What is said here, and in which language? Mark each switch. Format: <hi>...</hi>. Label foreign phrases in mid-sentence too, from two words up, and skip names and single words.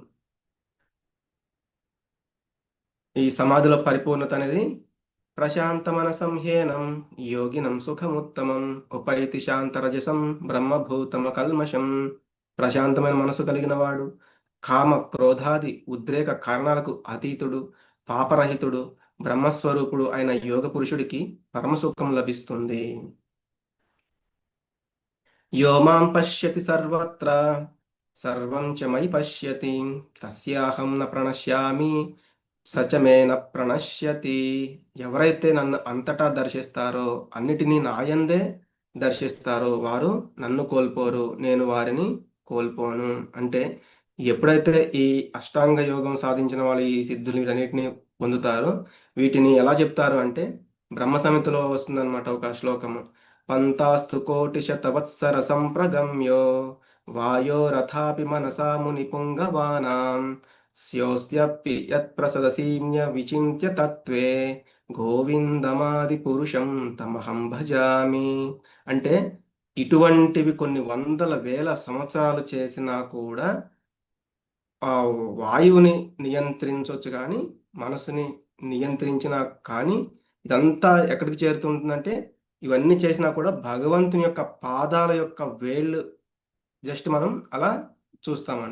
<te>ఈ సమాధిలో పరిపూర్ణత అనేది</te> <sa>ప్రశాంతమన సంహేనం యోగినం సుఖముత్తమం ఉపైతి శాంతరజసం బ్రహ్మభూతమ కల్మషం.</sa> <te>ప్రశాంతమైన మనసు కలిగిన వాడు కామ క్రోధాది ఉద్రేక కారణాలకు అతీతుడు, పాపరహితుడు, బ్రహ్మస్వరూపుడు అయిన యోగ పురుషుడికి పరమసుఖం లభిస్తుంది.</te> <sa>యో మాం పశ్యతి సర్వత్ర సర్వం చ మయి పశ్యతి తస్యాహం న ప్రణశ్యామి సచమేన ప్రణశ్యతి.</sa> <te>ఎవరైతే నన్ను అంతటా దర్శిస్తారో, అన్నిటినీ నాయందే దర్శిస్తారో వారు నన్ను కోల్పోరు, నేను వారిని కోల్పోను. అంటే ఎప్పుడైతే ఈ అష్టాంగ యోగం సాధించిన వాళ్ళు ఈ సిద్ధులు వీటన్నిటిని పొందుతారో, వీటిని ఎలా చెప్తారు అంటే బ్రహ్మ సంహితలో వస్తుందన్నమాట ఒక శ్లోకము.</te> <sa>పంతాస్తు కోటి శతవత్సర సంప్రగమ్యో వాయోరథాపి మనసా ముని పుంగవానాం స్యోస్త్యపి యత్ప్రసదసీమ్య విచింత్య తత్వే గోవిందమాది పురుషం తమహం భజామి.</sa> <te>అంటే ఇటువంటివి కొన్ని వందల వేల సంవత్సరాలు చేసినా కూడా ఆ వాయువుని నియంత్రించవచ్చు, కానీ మనసుని నియంత్రించినా కానీ ఇదంతా ఎక్కడికి చేరుతుంటుందంటే ఇవన్నీ చేసినా కూడా భగవంతుని యొక్క పాదాల యొక్క వేళ్ళు జస్ట్ మనం అలా చూస్తామంట.</te>